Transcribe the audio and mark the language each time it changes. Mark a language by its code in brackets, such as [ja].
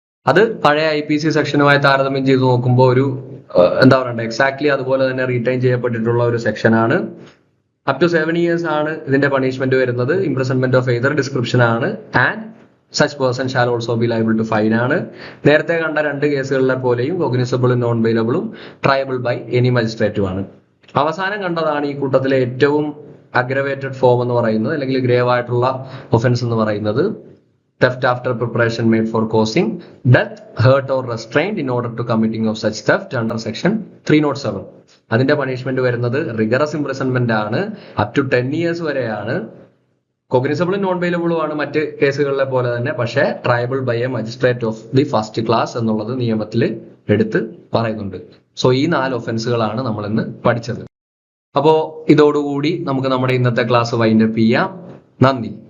[ml] അത് പഴയ IPC സെക്ഷനുമായി താരതമ്യം ചെയ്ത് നോക്കുമ്പോൾ ഒരു എന്താ പറയണ്ടേ എക്സാക്ട്ലി അതുപോലെ തന്നെ റീറ്റൈൻ ചെയ്യപ്പെട്ടിട്ടുള്ള ഒരു സെക്ഷനാണ്. [en] up to 7 years [ml] ആണ് ഇതിന്റെ പണിഷ്മെന്റ് വരുന്നത്. [en] imprisonment of either description [ml] ആണ്. [en] and such person shall also be liable to fine [ml] ആണ്. നേരത്തെ കണ്ട 2 കേസുകളിലെ പോലെയും [en] കോഗ്നിസബിളും നോൺ ബെയിലബിളും triable by any മജിസ്ട്രേറ്റുമാണ്. [ml] അവസാനം കണ്ടതാണ് ഈ കൂട്ടത്തിലെ ഏറ്റവും അഗ്രവേറ്റഡ് ഫോം എന്ന് പറയുന്നത്, [en] അല്ലെങ്കിൽ ഗ്രേവ് ആയിട്ടുള്ള ഒഫൻസ് എന്ന് പറയുന്നത് theft after preparation made for causing death, hurt or restraint in order to committing of such theft under section 307. [ml] അതിന്റെ പണിഷ്മെന്റ് വരുന്നത് റിഗറസ് ഇംപ്രിസൺമെന്റ് ആണ്. [en] up to 10 years [ml] വരെയാണ്. കോഗ്നിസബിളും നോൺ ബെയിലബിളും ആണ് മറ്റ് കേസുകളിലെ പോലെ തന്നെ. പക്ഷേ [en] triable by a magistrate of the first class [ml] എന്നുള്ളത് നിയമത്തിൽ എടുത്ത് പറയുന്നുണ്ട്. സോ ഈ 4 ഒഫൻസുകളാണ് നമ്മൾ ഇന്ന് പഠിച്ചത്. അപ്പോ ഇതോടുകൂടി നമുക്ക് നമ്മുടെ ഇന്നത്തെ ക്ലാസ് വൈൻഡപ്പ് ചെയ്യാം. നന്ദി.